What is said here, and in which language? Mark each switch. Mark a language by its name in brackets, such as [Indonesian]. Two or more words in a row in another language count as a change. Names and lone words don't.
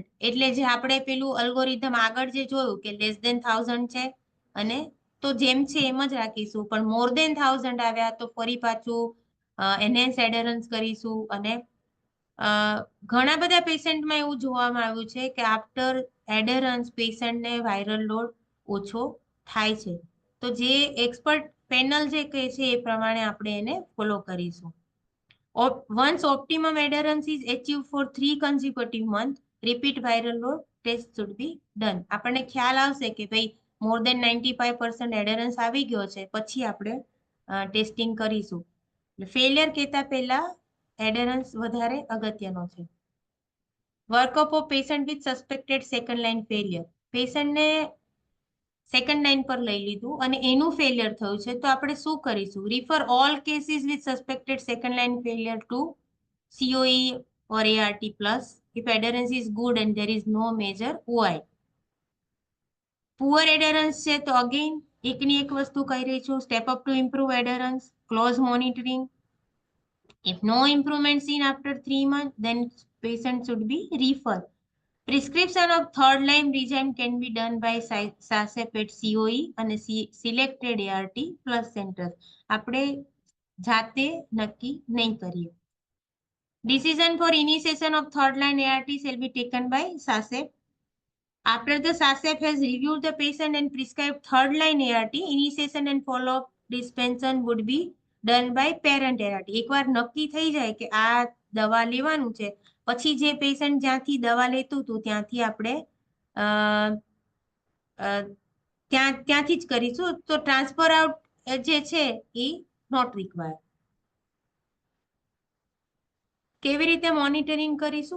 [Gujarati] એટલે જે આપણે પેલું અલ્ગોરિધમ આગળ જે જોયું કે [English] less than [Gujarati] 1000 છે અને તો જેમ છે એમ જ રાખીશું, પણ [English] more than [Gujarati] 1000 આવ્યા તો ફરી પાછું [English] enhance adherence [Gujarati] કરીશું અને ઘણા બધા પેશન્ટમાં એવું જોવામાં આવ્યું છે કે [English] after adherence [Gujarati] પેશન્ટને [English] viral load [Gujarati] ઓછો થાય છે. તો જે [English] expert panel [Gujarati] જે કહે છે એ પ્રમાણે આપણે એને ફોલો કરીશું. [English] Once optimum adherence is achieved for 3 consecutive months, repeat viral load test should be done. [Gujarati] આપણને ખ્યાલ આવશે કે ભાઈ [English] more than 95% adherence [Gujarati] આવી ગયો છે, પછી આપણે ટેસ્ટિંગ કરીશું. ફેલિયર કહેતા પહેલા એડરન્સ વધારે અગત્યનો છે. [English] workup of patient with suspected second line failure. [Gujarati] પેશન્ટને [English] second line [Gujarati] પર લઈ લીધું અને એનું ફેલિયર થયું છે, તો આપણે શું કરીશું? [English] refer all cases with suspected second line failure to COE or ART plus if adherence is good and there is no major OI. poor adherence [Gujarati] છે તો અગેન એકની એક વસ્તુ કહી રહી છું, [English] step up to improve adherence, close monitoring. If no improvement seen after 3 months, then patient should be referred. Prescription of third line regime can be done by SASEP at COE and selected ART plus centers. [Gujarati] આપણે જાતે નક્કી નહીં કરીએ. [English] Decision for initiation of third line ART shall be taken by SASEP. After the SASEP has reviewed the patient and prescribed third line ART, initiation and follow-up dispensation would be done by parent ART. [Gujarati] એકવાર નક્કી થઈ જાય કે આ દવા લેવાનું છે, પછી જે પેશન્ટ જ્યાંથી દવા લેતું હતું ત્યાંથી આપણે ત્યાંથી જ કરીશું. તો [English] transfer out [Gujarati] જે છે એ [English] not required. [Gujarati] કેવી રીતે મોનિટરિંગ કરીશું?